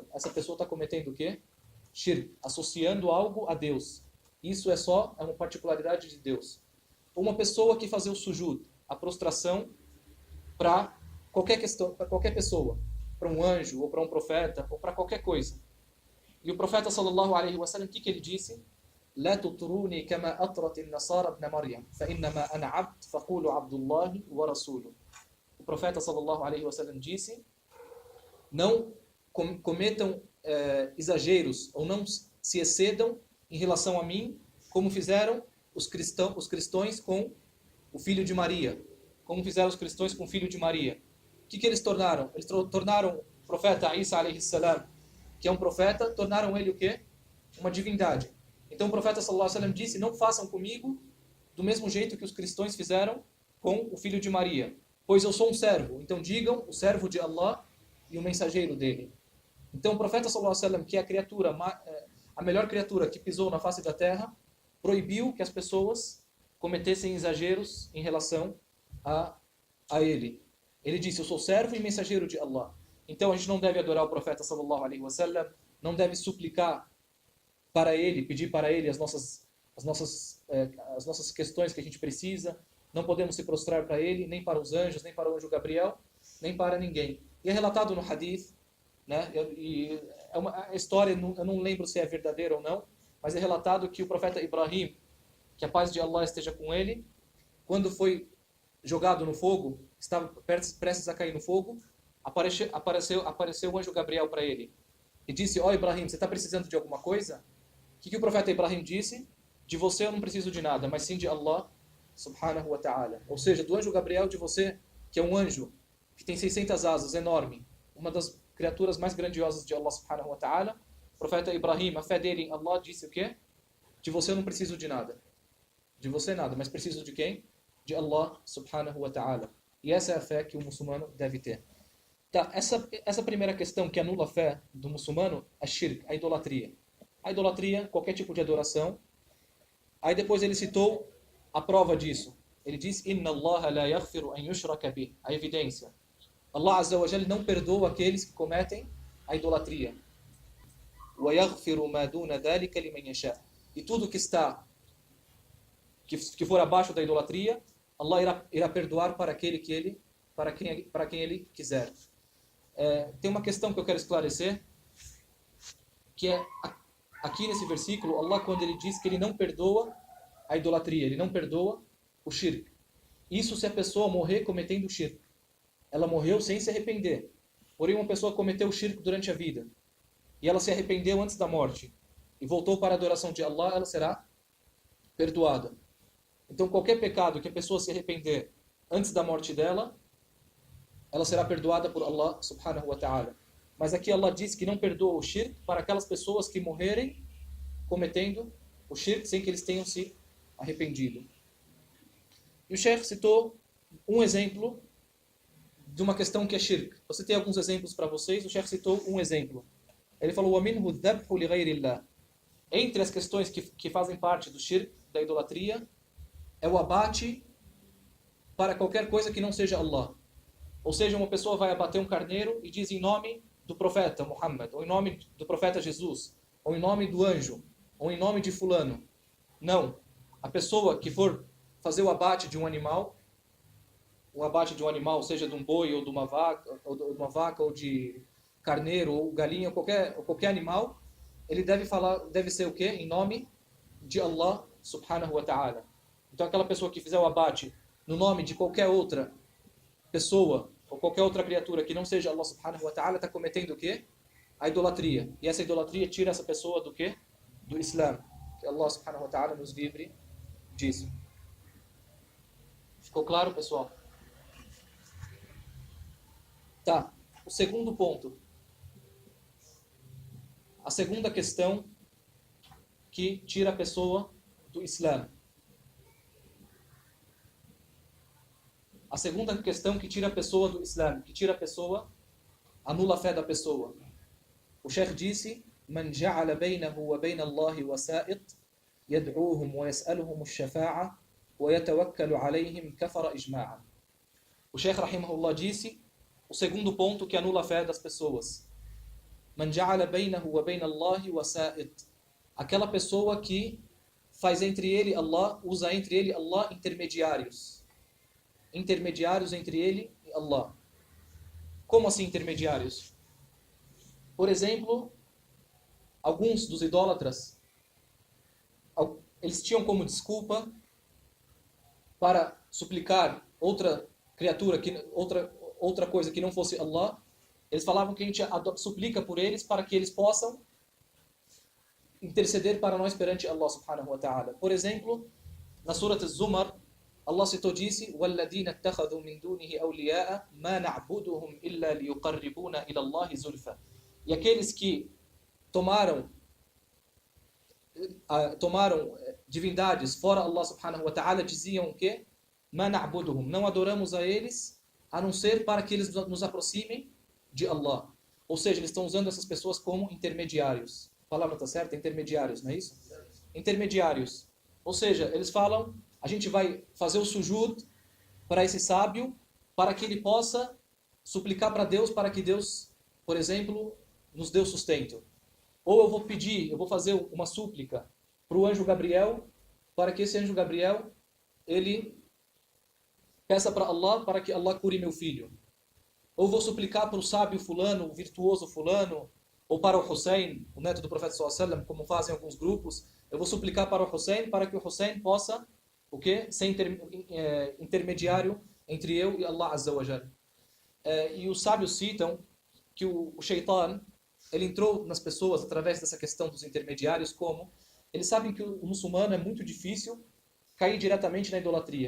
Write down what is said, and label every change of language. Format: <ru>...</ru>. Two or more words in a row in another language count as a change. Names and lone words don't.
<pt>Essa pessoa está cometendo o quê? Shirk, associando algo a Deus. Isso é uma particularidade de Deus. Uma pessoa que fazer o sujud, a prostração para qualquer questão, para qualquer pessoa, para um anjo, ou para um profeta, ou para qualquer coisa. E o profeta</pt> <ar>صلى الله عليه وسلم,</ar> <pt>o que ele disse?</pt> <ar>لا تطروني كما أطرت النصارى ابن مريم فإنما أنا عبد فقولوا عبد الله ورسوله.</ar> <pt>O profeta</pt> <ar>صلى الله عليه وسلم</ar> <pt>disse: não cometam exageros ou não se excedam em relação a mim, como fizeram os cristãos com o filho de Maria, como fizeram os cristãos com o filho de Maria. O que eles tornaram? Eles tornaram o profeta Isa</pt> <ar>عليه السلام,</ar> <pt>que é um profeta, tornaram ele o quê? Uma divindade. Então o profeta</pt> <ar>صلى الله عليه وسلم</ar> <pt>disse: não façam comigo do mesmo jeito que os cristãos fizeram com o filho de Maria, pois eu sou um servo. Então digam o servo de Allah e o mensageiro dele. Então o profeta</pt> <ar>صلى الله عليه وسلم,</ar> <pt>que é a melhor criatura que pisou na face da terra, proibiu que as pessoas cometessem exageros em relação a ele. Ele disse: eu sou servo e mensageiro de Allah. Então a gente não deve adorar o profeta</pt> <ar>صلى الله عليه وسلم,</ar> <pt>não deve suplicar para ele, pedir para ele as nossas questões que a gente precisa. Não podemos se prostrar para ele, nem para os anjos, nem para o anjo Gabriel, nem para ninguém. E é relatado no hadith, né? E é uma história, eu não lembro se é verdadeira ou não, mas é relatado que o profeta Ibrahim, que a paz de Allah esteja com ele, quando foi jogado no fogo, estava prestes a cair no fogo, apareceu o anjo Gabriel para ele e disse: ó Ibrahim, você está precisando de alguma coisa? O que o profeta Ibrahim disse? De você eu não preciso de nada, mas sim de Allah</pt> <ar>سبحانه وتعالى.</ar> <pt>Ou seja, do anjo Gabriel, de você, que é um anjo que tem 600 asas, enorme, uma das criaturas mais grandiosas de Allah</pt> <ar>سبحانه وتعالى.</ar> <pt>O profeta Ibrahim, a fé dele em Allah, disse o quê? De você eu não preciso de nada. De você nada, mas preciso de quem? De Allah</pt> <ar>سبحانه وتعالى.</ar> <pt>E essa é a fé que o muçulmano deve ter. Tá, essa primeira questão que anula a fé do muçulmano é shirk, a idolatria. A idolatria, qualquer tipo de adoração. Aí depois ele citou a prova disso. Ele diz:</pt> <ar>إن الله لا يغفر أن يشرك به.</ar> <pt>A evidência. Allah</pt> <ar>عز وجل</ar> <pt>não perdoa aqueles que cometem a idolatria.</pt> <ar>ويغفر ما دون ذلك لمن يشاء.</ar> <pt>E tudo que for abaixo da idolatria, Allah irá perdoar para quem ele quiser. Tem uma questão que eu quero esclarecer, que é aqui nesse versículo, Allah, quando ele diz que ele não perdoa a idolatria, ele não perdoa o shirk. Isso se a pessoa morrer cometendo o shirk. Ela morreu sem se arrepender. Porém, uma pessoa cometeu o shirk durante a vida e ela se arrependeu antes da morte e voltou para a adoração de Allah, ela será perdoada. Então, qualquer pecado que a pessoa se arrepender antes da morte dela, ela será perdoada por Allah</pt> <ar>سبحانه وتعالى.</ar> <pt>Mas aqui Allah diz que não perdoa o shirk para aquelas pessoas que morrerem cometendo o shirk sem que eles tenham se arrependido. E o Sheikh citou um exemplo de uma questão que é shirk. Você tem alguns exemplos para vocês, o Sheikh citou um exemplo. Ele falou:</pt> <ar>وَمِنْهُ الذَّبْحُ لِغَيْرِ اللَّهِ.</ar> <pt>Entre as questões que fazem parte do shirk, da idolatria, é o abate para qualquer coisa que não seja Allah. Ou seja, uma pessoa vai abater um carneiro e diz em nome do profeta Muhammad, ou em nome do profeta Jesus, ou em nome do anjo, ou em nome de fulano. Não. A pessoa que for fazer o abate de um animal, seja de um boi ou de uma vaca, ou de carneiro, ou galinha, ou qualquer animal, ele deve ser o quê? Em nome de Allah</pt> <ar>سبحانه وتعالى.</ar> <pt>Então aquela pessoa que fizer o abate no nome de qualquer outra pessoa ou qualquer outra criatura que não seja Allah</pt> <ar>سبحانه وتعالى</ar> <pt>está cometendo o quê? A idolatria. E essa idolatria tira essa pessoa do quê? Do Islã. Que Allah</pt> <ar>سبحانه وتعالى</ar> <pt>nos livre disso. Ficou claro, pessoal? Tá. O segundo ponto. A segunda questão que tira a pessoa do Islã. A segunda questão que tira a pessoa do Islã, que tira a pessoa, anula a fé da pessoa. O Sheikh disse:</pt> <ar>"من جعل بينه وبين الله وسائط يدعوهم ويسألهم الشفاعة ويتوكل عليهم كفر إجماعا."</ar> <pt>O Sheikh rahimahullah disse o segundo ponto que anula a fé das pessoas.</pt> <ar>من جعل بينه وبين الله وسائط.</ar> <pt>Aquela pessoa que faz entre ele Allah, usa entre ele Allah intermediários. intermediários entre ele e Allah. Como assim intermediários? Por exemplo, alguns dos idólatras, eles tinham como desculpa para suplicar outra criatura, outra coisa que não fosse Allah. Eles falavam que a gente suplica por eles para que eles possam interceder para nós perante Allah</pt> <ar>سبحانه وتعالى.</ar> <pt>Por exemplo, na Surat Az-Zumar, Allah citou disse:</pt> <ar>"وَالَّذِينَ اتَّخَذُوا مِن دُونِهِ أَوْلِيَاءَ مَا نَعْبُدُهُمْ إِلَّا لِيُقَرِّبُونَ إِلَى اللَّهِ زُلْفَى."</ar> <pt>E aqueles que tomaram divindades fora Allah</pt> <ar>سبحانه وتعالى</ar> <pt>diziam o quê?</pt> <ar>"مَا نَعْبُدُهُمْ."</ar> <pt>Não adoramos a eles a não ser para que eles nos aproximem de Allah. Ou seja, eles estão usando essas pessoas como intermediários. A palavra está certa? Intermediários, não é isso? Intermediários. Ou seja, eles falam, a gente vai fazer o sujud para esse sábio, para que ele possa suplicar para Deus, para que Deus, por exemplo, nos dê o sustento. Ou eu vou fazer uma súplica para o anjo Gabriel, para que esse anjo Gabriel, ele peça para Allah, para que Allah cure meu filho. Ou vou suplicar para o sábio fulano, o virtuoso fulano, ou para o Hussein, o neto do profeta</pt> <ar>صلى الله عليه وسلم,</ar> <pt>como fazem alguns grupos. Eu vou suplicar para o Hussein, para que o Hussein possa, o quê? Ser intermediário entre eu e Allah</pt> <ar>عز وجل.</ar> <pt>E os sábios citam que o Shaitan, ele entrou nas pessoas através dessa questão dos intermediários, como eles sabem que o muçulmano é muito difícil cair diretamente na idolatria.</pt>